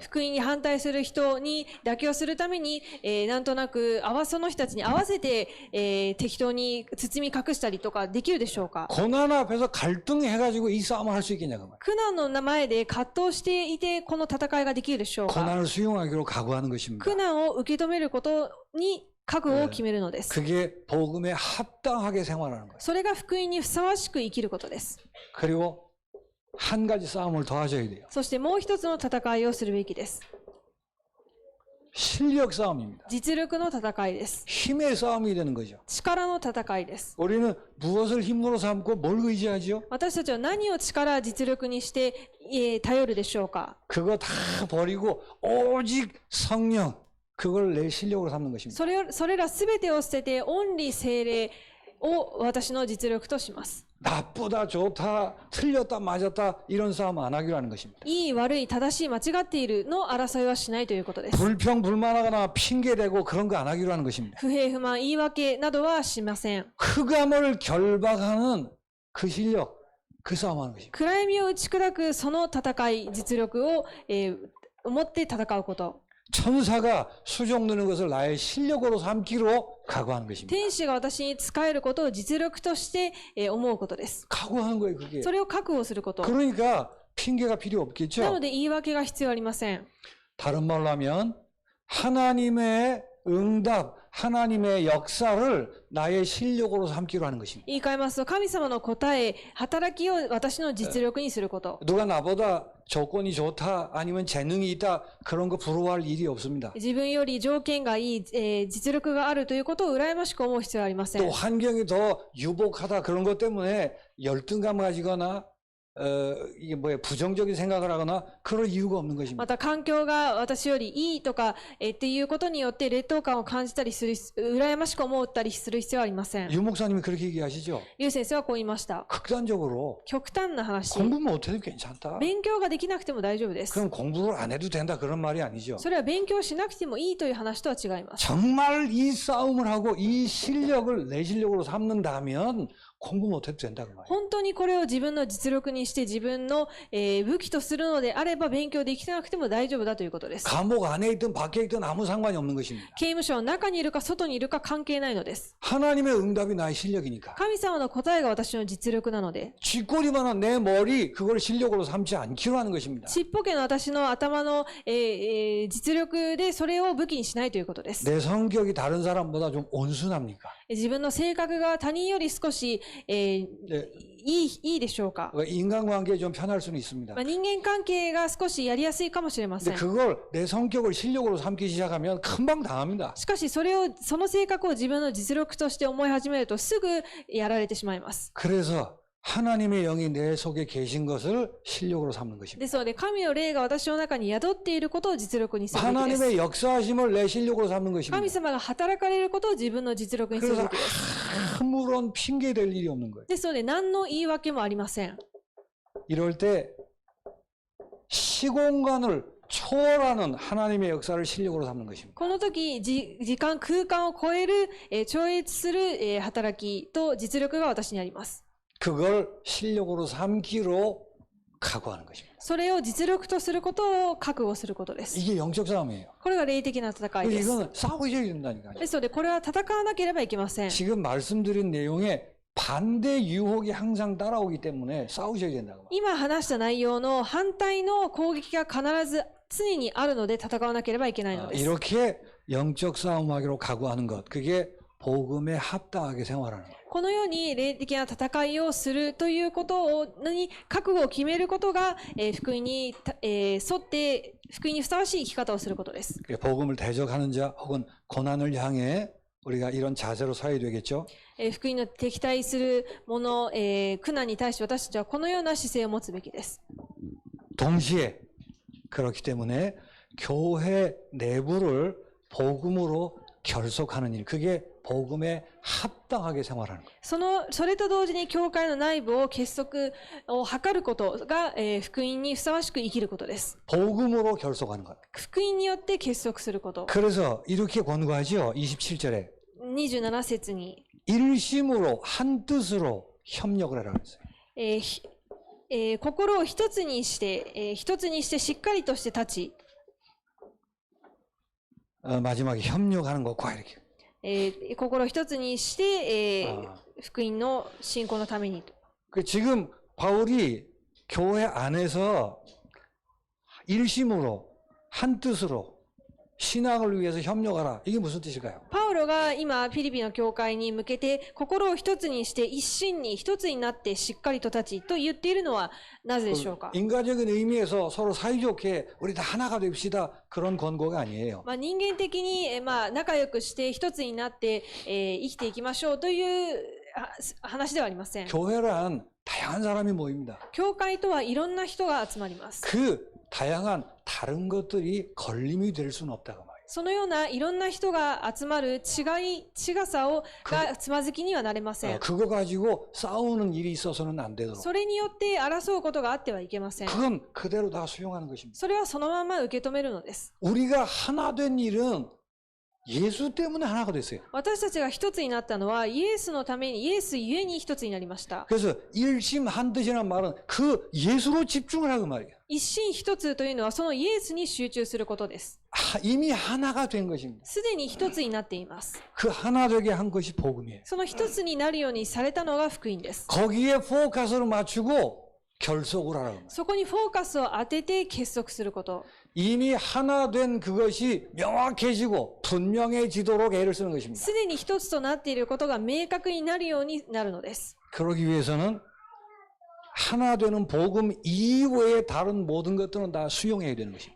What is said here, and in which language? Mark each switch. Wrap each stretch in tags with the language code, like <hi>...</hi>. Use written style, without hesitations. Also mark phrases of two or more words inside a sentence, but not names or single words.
<ja>福音に反対する人に妥協するために、なんとなくその人たちに合わせて、適当に包み隠したりとかできるでしょうか。</ja> <ko>고난 앞에서 갈등해가지고 이 싸움을 할 수 있겠냐고 말이에요.</ko> <ja>苦難の前で葛藤していてこの戦いができるでしょうか。</ja> <ko>고난을 수용하기로 각오하는 것입니다.</ko> <ja>苦難を受け止めることに覚悟を決めるのです。</ja> <ko>그게 복음에 합당하게 생활하는 거예요.</ko> <ja>それが福音にふさわしく生きることです。</ja> <ko>그리고 한 가지 싸움을 더 하셔야 돼요.</ko> <ja>そしてもう一つの戦いをするべきです。</ja> <ko>실력 싸움입니다.</ko> <ja>実力の戦いです。</ja> <ko>힘의 싸움이 되는 거죠.</ko> <ja>力の戦いです。</ja> <ko>우리는 무엇을 힘으로 삼고 뭘 의지하죠?</ko> <ja>私たちは何を力、実力にして、頼るでしょうか。</ja> <ko>그거 다 버리고 오직 성령 그걸 내 실력으로 삼는 것입니다.</ko> <ja>それらすべてを捨てて、オンリー聖霊を私の実力とします。</ja> <ko>나쁘다 좋다 틀렸다 맞았다 이런 싸움 안 하기로 하는 것입니다.</ko> <ja>いい、悪い、正しい、間違っているの争いはしないということです。</ja> <ko>불평불만하거나 핑계대고 그런 거 안 하기로 하는 것입니다.</ko> <ja>不平不満、言い訳などはしません。</ja> <ko>흑암을 결박하는 그 실력 그 싸움하는 것입니다.</ko> <ja>暗闇を打ち砕くその戦い、実力を、持って戦うこと。</ja> <ko>천사가 수종 드는 것을 나의 실력으로 삼기로 각오하는 것입니다.</ko> <ja>天使が私に仕えることを実力として、思うことです。</ja> <ko>각오하는 거예요, 그게.</ko> <ja>それを覚悟すること。</ja> <ko>그러니까 핑계가 필요</ko> <ja>な</ja> <ko>없겠죠.</ko> <ja>ので言い訳が必要ありません。</ja> <ko>다른 말로 하면 하나님의 응답, 하나님의 역사를 나의 실력으로 삼기로 하는 것입니다.</ko> <ja>言い換えますと、神様の答え、働きを私の実力にすること。</ja> <ko>누가 나보다 조건이 좋다 아니면 재능이 있다 그런 거 부러워할 일이 없습니다.</ko> <ja>自分より条件がいい、実力があるということを羨ましく思う必要はありません。</ja> <ko>또 환경이 더 유복하다 그런 것 때문에 열등감 가지거나 이게 뭐예요 부정적인 생각을 하거나 그럴 이유가 없는 것입니다.</ko> <ja>また環境が私よりいいとか、っていうことによって劣等感を感じたりする、羨ましく思ったりする必要はありません。</ja> <ko>유 목사님이 그렇게 얘기하시죠.</ko> <ja>リュウ先生はこう言いました。</ja> <ko>극단적으로</ko> <ja>極端な話。</ja> <ko>공부 못해도 괜찮다.</ko> <ja>勉強ができなくても大丈夫です。</ja> <ko>그럼 공부를 안 해도 된다 그런 말이 아니죠.</ko> <ja>それは勉強しなくてもいいという話とは違います。</ja> <ko>정말 이 싸움을 하고 이 실력을 내 실력으로 삼는다면 공부 못해도 된다 그 말이에요.</ko> <ja>本当にこれを自分の実力にして自分の、武器とするのであれば勉強できなくても大丈夫だということです。</ja> <ko>감옥 안에 있든 밖에 있든 아무 상관이 없는 것입니다.</ko> <ja>刑務所の中にいるか外にいるか関係ないのです。</ja> <ko>하나님의 응답이 나의 실력이니까.</ko> <ja>神様の答えが私の実力なので、</ja> <ko>쥐꼬리만한 내 머리 그걸 실력으로 삼지 않기로 하는 것입니다.</ko> <ja>ちっぽけな私の頭の、実力でそれを武器にしないということです。</ja> <ko>내 성격이 다른 사람보다 좀 온순합니까?</ko> <ja>自分の性格が他人より少し、いいでしょうか。</ja> <ko>인간관계에 좀 편할 수는 있습니다.</ko> <ja>人間関係が少しやりやすいかもしれませ</ja> <ko>근데</ko> <ja>ん。</ja> <ko>그걸 내 성격을 실력으로 삼기 시작하면 금방 당합니다.</ko> <ja>しかしその性格を自分の実力として思い始めるとすぐやられてしまいます。</ja> <ko>그래서 하나님의 영이 내 속에 계신 것을 실력으로 삼는 것입니다.</ko> <ja>ですので神の霊が私の中に宿っていることを実力にするべきです。</ja> <ko>하나님의 역사하심을 내 실력으로 삼는</ko> <ja>神</ja> <ko>것입니다.</ko> <ja>様が働かれることを自分の実力にするべ</ja> <ko>그래서</ko> <ja>きです。</ja> <ko>아무런 핑계 댈 일이 없는 거예요.</ko> <ja>ですので何の言い訳もありません。</ja> <ko>이럴 때 시공간을 초월하는 하나님의 역사를 실력으로 삼는 것입니다.</ko> <ja>この時、時間、空間を超える、超越する、働きと実力が私にあります。</ja> <ko>그걸 실력으로 삼기로 각오하는 것입니다.</ko> <ja>それを実力とすることを覚悟することです。</ja> <ko>이게 영적 싸움이에요.</ko> <ja>これが霊的な戦いです。</ja> <ko>이건 싸우셔야 된다니까요.</ko> <ja>ですので、これは戦わなければいけません。</ja> <ko>지금 말씀드린 내용에 반대 유혹이 항상 따라오기 때문에 싸우셔야 된다고.</ko> <ja>今話した内容の反対の攻撃が必ず常にあるので戦わなければいけないのです。</ja> <ko>이렇게 영적 싸움하기로 각오하는 것, 그게 복음에 합당하게 생활하는 거예요.</ko> <ja>このように霊的な戦いをするということに覚悟を決めることが、福音に、沿って福音にふさわしい生き方をすることです。</ja> <ko>복음을 대적하는 자 혹은 고난을 향해 우리가 이런 자세로 서야 되겠죠.</ko> <ja>福音の敵対する者、苦難に対して私たちはこのような姿勢を持つべきです。</ja> <ko>동시에 그렇기 때문에 교회 내부를 복음으로 결속하는 일, 그게 복음에 합당하게 생활하는 거예요.</ko> <ja>それと同時に教会の内部を結束を図ることが、福音にふさわしく生きることです。</ja> <ko>복음으로 결속하는 거예요.</ko> <ja>福音によって結束すること。</ja> <ko>그래서 이렇게 권고하죠. 27절에</ko> <ja>27 節に、</ja> <ko>일심으로 한 뜻으로 협력을 하라고 했어요.</ko> <ja>心を一つにして、しっかりとして立ち、</ja> <ko>마지막에 협력하는 것과 이렇게.</ko> <ja>心を一つにして、福音の信仰のために。</ja> <ko>지금 바울이 교회 안에서 일심으로 한 뜻으로 신앙을 위해서 협력하라. 이게 무슨 뜻일까요?</ko> <ja>パウロが今フィリピンの教会に向けて心を一つにして一心に一つになってしっかりと立ちと言っているのはなぜでしょうか。</ja> <ko>인간적인 의미에서 서로 사이좋게 우리 다 하나가 됩시다. 그런 권고가 아니에요.</ko> <ja>人間的に、仲良くして一つになって、生きていきましょうという話ではありません。</ja> <ko>교회란 다양한 사람이 모입니다.</ko> <ja>教会とはいろんな人が集まります。</ja> <ko>그 다양한 다른 것들이 걸림이 될 수는 없다고 말이에요.</ko> <ja>そのようないろんな人が集まる違さがつまずきにはなれません。</ja> <ko>그거 가지고 싸우는 일이 있어서는 안 되도록.</ko> <ja>それによって争うことがあってはいけません。</ja> <ko>그건 그대로 다 수용하는 것입니다.</ko> <ja>それはそのまま受け止めるのです。</ja> <ko>우리가 하나 된 일은 예수 때문에 하나가 됐어요.</ko> <ja>私たちが一つになったのはイエスのために、イエスゆえに一つになりました。</ja> <ko>그래서 일심 한 뜻이라는 말은 그 예수로 집중을 하고 말이에요.</ko> <ja>一心一つというのはそのイエスに集中することです。</ja> <ko>이미 하나가 된 것입니다.</ko> <ja>すでに一つになっています。</ja> <ko>그 하나 되게 한 것이 복음이에요.</ko> <ja>その一つになるようにされたのが福音です。</ja> <ko>거기에 포커스를 맞추고 결속을 하라고 말이에요.</ko> <ja>そこにフォーカスを当てて結束すること。</ja> <ko>이미 하나 된 그것이 명확해지고 분명해지도록 애를 쓰는 것입니다.</ko> <ja>すでに一つとなっていることが明確になるようになるのです。</ja> <ko>그러기 위해서는 하나 되는 복음 이외의 다른 모든 것들은 다 수용해야 되는 것입니다.</ko>